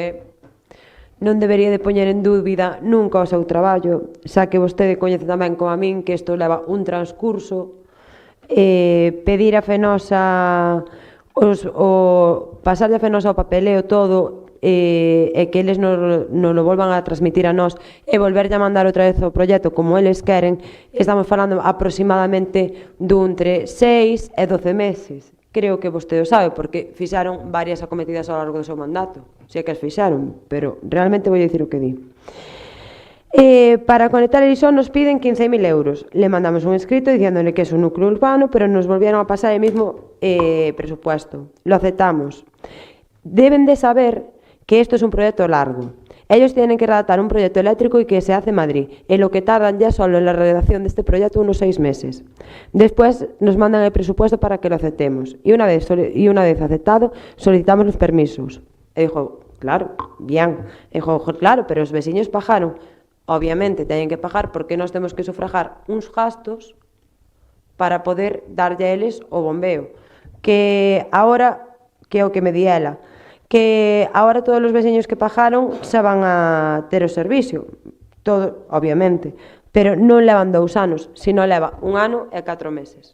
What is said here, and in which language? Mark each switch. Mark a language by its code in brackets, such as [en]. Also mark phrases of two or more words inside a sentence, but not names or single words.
[gl] non debería de poñer en dúbida nunca o seu traballo, xa que vostede coñece tamén como a min que isto leva un transcurso, pedir a Fenosa pasarlle a Fenosa o papeleo todo e que eles [es] nos lo volvan a transmitir [gl] a nós e volverlle a mandar outra vez o proxecto como eles queren, estamos falando aproximadamente dun entre 6 e 12 meses. Creo que vostede o sabe, porque fixaron varias acometidas ao largo do seu mandato. Si é que as fixaron, pero realmente vou dicir o que di. [es] Para conectar Elixón nos piden 15.000 euros. Le mandamos un escrito diciéndole que é un núcleo urbano, pero nos volvieron a pasar el mismo presupuesto. Lo aceptamos. Deben de saber que esto es un proyecto largo. Ellos tienen que redactar un proyecto eléctrico y que se hace en Madrid, en lo que tardan ya solo en la redacción de este proyecto unos 6 meses. Después nos mandan el presupuesto para que lo aceptemos y una vez aceptado solicitamos los permisos. E dijo, claro, bien. E dijo, claro, [gl] pero os veciños pagaron. Obviamente teñen que pagar porque nós temos que sufragar uns gastos para poder darlle a eles o bombeo. Que agora, que é o que me di ela, que agora todos os veciños que pagaron xa van a ter o servicio, todo, obviamente, pero non levan 2 anos, sino leva 1 ano e 4 meses.